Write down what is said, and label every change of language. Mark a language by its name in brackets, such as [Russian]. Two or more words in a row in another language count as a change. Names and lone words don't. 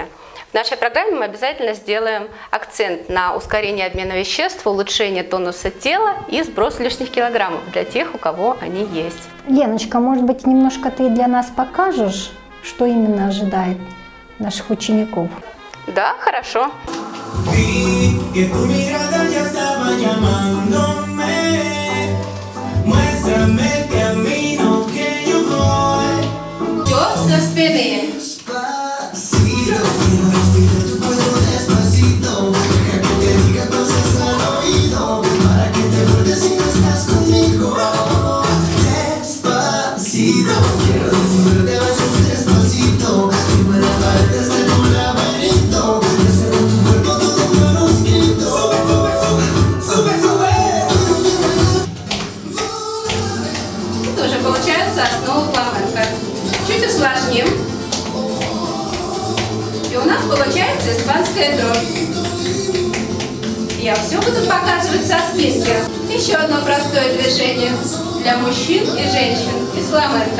[Russian] В нашей программе мы обязательно сделаем акцент на ускорение обмена веществ, улучшение тонуса тела и сброс лишних килограммов для тех, у кого они есть. Леночка, может быть, немножко ты для нас покажешь, что именно ожидает наших учеников? Да, хорошо. [Spanish] Vi que tu mirada ya estaba llamándome. Muéstrame el camino que yo voy. [Russian] Все со спины. [Spanish] Despacito, quiero respirar tu cuello despacito. Deja que te diga cosas al oído, para que te vuelvas si no estás conmigo. Despacito, quiero desnudarte a besos despacito. Firma las paredes de tu laberinto. Deseo tu cuerpo todo manuscrito. Sube, sube, sube. [Russian] Тоже получается основа фламенко. Чуть усложним. И у нас получается испанская дрожь. Я все буду показывать со спинки. Еще одно простое движение для мужчин и женщин из фламенко.